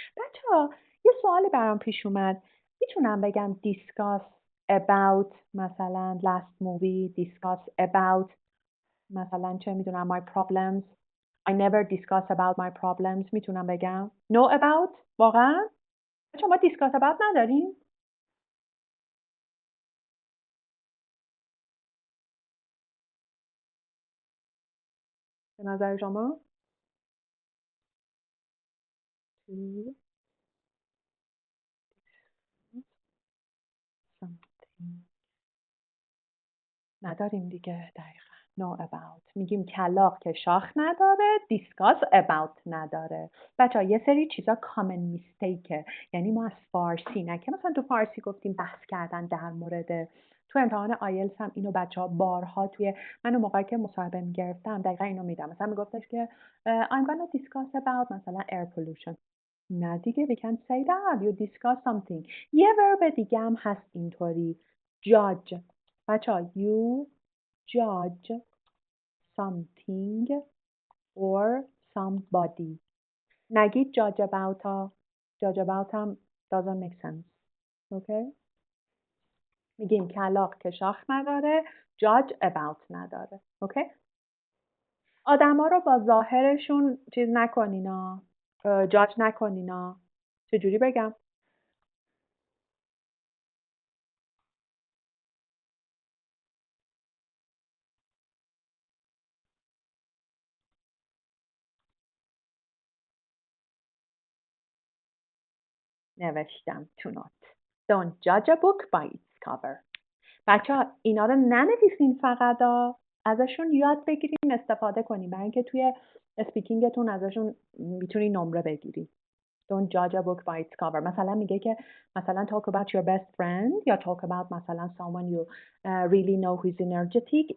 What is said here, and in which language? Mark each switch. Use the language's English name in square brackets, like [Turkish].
[Persian] بچه ها یه سوالی برام پیش اومد. میتونم بگم discuss about مثلا [English] last movie, [Persian] discuss about مثلا چه میدونم [English] my problems. I never discuss about my problems. [Persian] میتونم بگم know about واقعا؟ بچه ما discuss about نداریم؟ به نظر شما؟ [English] To something. [Persian] نداریم دیگه دقیقا. know about. میگیم کلاغ که شاخ نداره. discuss about نداره. بچه ها یه سری چیزا common mistakeه. یعنی ما از فارسی نه که مثلا تو فارسی گفتیم بحث کردن در مورد تو امتحان آیلتس هم اینو بچه ها بارها توی من اون موقعی که مصاحبه میگرفتم دقیقا اینو میدم. مثلا میگفتش که [English] I'm gonna discuss about [Persian] مثلا [English] air pollution. [Persian] نه دیگه [English] we can say that you discuss something. [Persian] یه ورب دیگه هم هست اینطوری judge. بچه ها [English] you judge something or somebody. [Persian] نگید [English] judge about ها. judge about [Persian] هم [English] doesn't make sense. [Persian] okay? میگیم کلاغ که شاخ نداره. judge about نداره. [English] okay? [Persian] آدما رو با ظاهرشون چیز نکنینا. judge نکنینا. چجوری بگم؟ نوشتم [English] to not. Don't judge a book by its cover. [Persian] بچه ها اینا رو ننویسین فقط ازشون یاد بگیرین استفاده کنین برای اینکه توی اسپیکینگتون ازشون میتونی نمره بگیری. [English] Don't judge a book by its cover. [Persian] مثلا میگه که مثلا [English] talk about your best friend [Persian] یا [English] talk about [Persian] مثلا [English] someone you really know who is energetic.